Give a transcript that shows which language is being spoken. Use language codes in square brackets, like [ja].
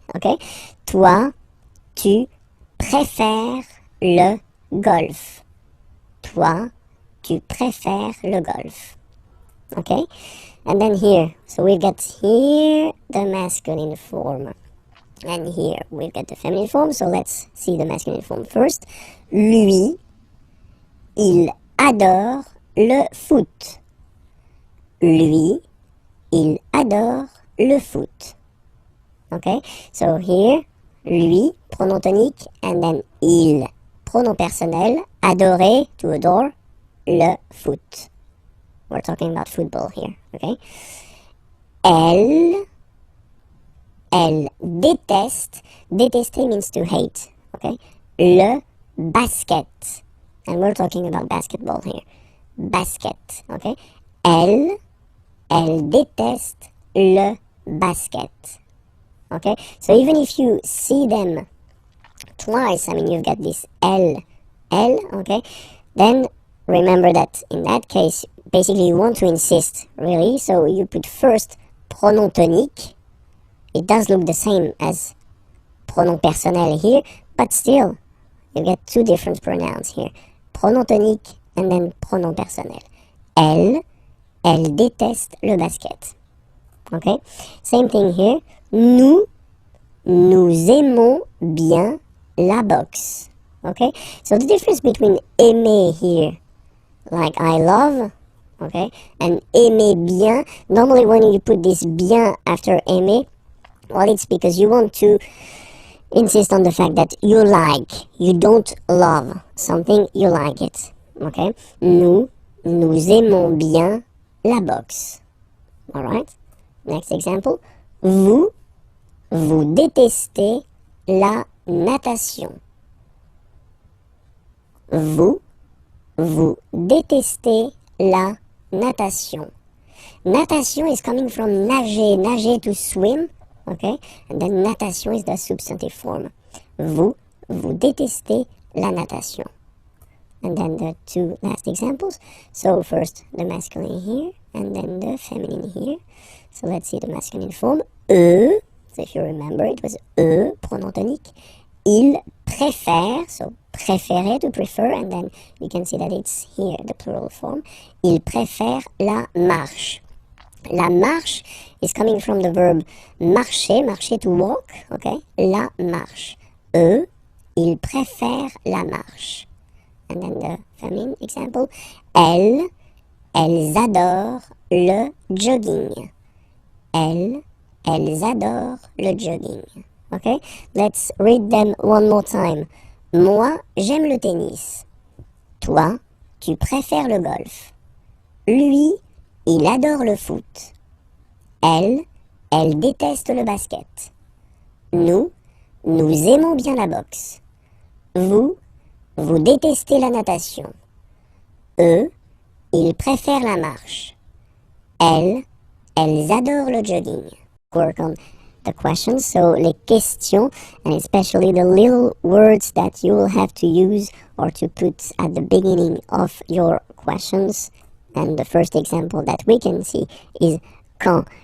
[fr] Okay, toi, tu préfères le golf. Toi, tu préfères le golf. [en] Okay, and then here, so we get here the masculine form, and here we get the feminine form, so let's see the masculine form first. [fr] Lui, il adore le foot. Lui, il adore le foot. [en] Okay, so here, [fr] lui, pronom tonique, [en] and then [fr] il, pronom personnel, adorer, [en] to adore, [fr] le foot. [en] We're talking about football here, okay? [fr] Elle déteste, détester [en] means to hate, okay? [fr] Le basket, [en] and we're talking about basketball here. Basket, okay? [fr] Elle déteste le basket, okay? [en] So even if you see them twice, I mean, you've got this [fr] elle, [en] okay? Then remember that in that case, basically you want to insist, really, so you put first pronom tonique. It does look the same as pronom personnel here, but still, you get two different pronouns here. [fr] Pronom tonique [en] and then [fr] pronom personnel. Elle déteste le basket. [en] Okay? Same thing here. [fr] Nous aimons bien la boxe. [en] Okay? So the difference between aimer here, like I love, okay, and [fr] aimer bien, [en] normally when you put this bien after aimer, well, it's because you want to insist on the fact that you like, you don't love something, you like it, okay? [fr] Nous aimons bien la boxe. [en] Alright, next example. [fr] Vous vous détestez la natation. Vous détestez la natation. [en] Natation is coming from [fr] nager, nager [en] to swim, okay? And then natation is the substantive form. [fr] Vous détestez la natation. [en] And then the two last examples. So first the masculine here, and then the feminine here. So let's see the masculine form. [fr] Eux, [en] so if you remember, it was [fr] eux, pronom tonique. Ils préfèrent, [en] so [fr] préférer [en] to prefer, and then you can see that it's here, the plural form. [fr] Ils préfèrent la marche. La marche [en] is coming from the verb [fr] marcher, marcher [en] to walk, okay? [fr] La marche. Eux, ils préfèrent la marche. [en] And then the feminine example. [fr] Elles adorent le jogging. Elles adorent le jogging. [en] Okay? Let's read them one more time. [fr] Moi, j'aime le tennis. Toi, tu préfères le golf. Lui, il adore le foot. Elle déteste le basket. Nous aimons bien la boxe. Vous détestez la natation. Eux, ils préfèrent la marche. Elles adorent le jogging. [en] Work on the questions, so [fr] les questions, [en] and especially the little words that you will have to use or to put at the beginning of your questions. And the first example that we can see is quand.